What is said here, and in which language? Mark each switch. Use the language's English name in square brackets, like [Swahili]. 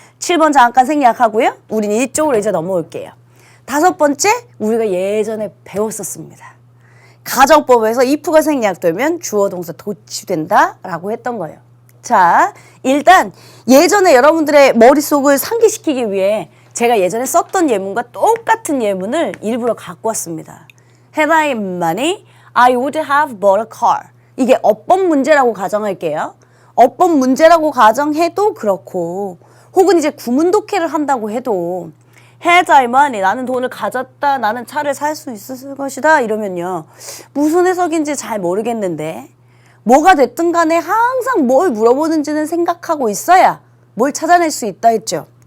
[Korean] 7번 잠깐 생략하고요. 우린 이쪽으로 이제 넘어올게요. 5번째 우리가 예전에 배웠었습니다. 가정법에서 if가 생략되면 주어 동사 도치된다 라고 했던 거예요. 자, 일단 예전에 여러분들의 머릿속을 상기시키기 위해 제가 예전에 썼던 예문과 똑같은 예문을 일부러 갖고 왔습니다. [English] Had I money, I would have bought a car. [Korean] 이게 어법 문제라고 가정할게요. 어법 문제라고 가정해도 그렇고 혹은 이제 구문 독해를 한다고 해도 [English] Had I money, [Korean] 나는 돈을 가졌다, 나는 차를 살 수 있을 것이다 이러면요. 무슨 해석인지 잘 모르겠는데 뭐가 됐든 간에 항상 뭘 물어보는지는 생각하고 있어야 뭘 찾아낼 수 있다 했죠.